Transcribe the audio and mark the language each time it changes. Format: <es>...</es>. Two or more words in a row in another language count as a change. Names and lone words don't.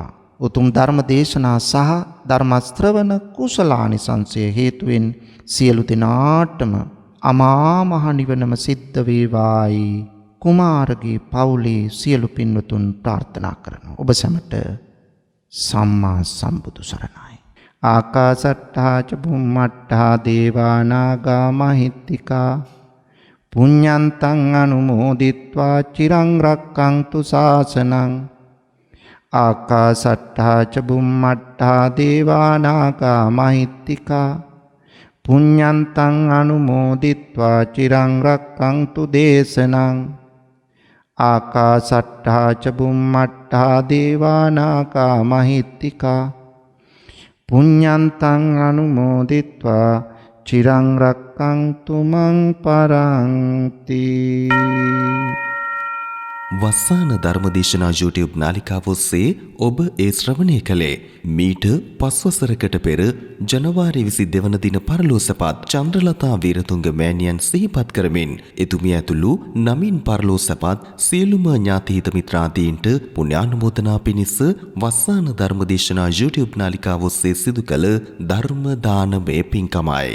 <si>උතුම් ධර්ම දේශනා සහ ධර්ම ශ්‍රවණ කුසලානිසංසය හේතුවෙන් සියලු දෙනාටම අමා මහ නිවනම සිද්ධ වේවායි කුමාරගේ පවුලේ සියලු පින්වතුන් ප්‍රාර්ථනා කරනවා. ඔබ සැමට සම්මා සම්බුදු සරණයි.</si> <pi>ආකාසට්ඨා ච බුම්මට්ඨා දේවා නාග මහිත්‍තිකා පුඤ්ඤන්තං අනුමෝදිත්වා චිරං රක්ඛන්තු ශාසනං. ආකාසට්ඨා ච බුම්මට්ඨා දේවා නාග මහිත්‍තිකා පුඤ්ඤන්තං අනුමෝදිත්වා චිරං රක්ඛන්තු දේශනං. ආකාසට්ඨා ච බුම්මට්ඨා දේවා නාග මහිත්‍තිකා පුඤ්ඤන්තං අනුමෝදිත්වා චිරං රක්ඛන්තු මං පරන්ති.</pi> <si>වස්සාන ධර්මදේශනා YouTube නාලිකාව ඔස්සේ ඔබ ඒ ශ්‍රවණය කළේ මීට 5 වසරකට පෙර ජනවාරි 22 වන දින පරලෝසපත් චන්ද්‍රලතා වීරතුංග මෑණියන් සිහිපත් කරමින් එතුමිය ඇතුළු නමින් පරලෝසපත් සියලුම ඥාතිහිත මිත්‍රාදීන්ට පුණ්‍යානුමෝදනා පිණිස වස්සාන ධර්මදේශනා YouTube නාලිකාව ඔස්සේ සිදු කළ ධර්ම දානමය පින්කමයි.</si>